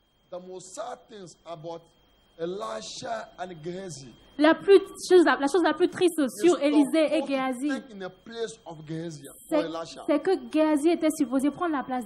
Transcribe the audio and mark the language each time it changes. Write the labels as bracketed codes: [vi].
[en] The most sad things about Elisha and Gehazi. [fr] La chose la plus triste sur Élisée et Géasi, [en] in the place of Gehazi or Elisha. [fr] c'est que Géasi était supposé prendre la place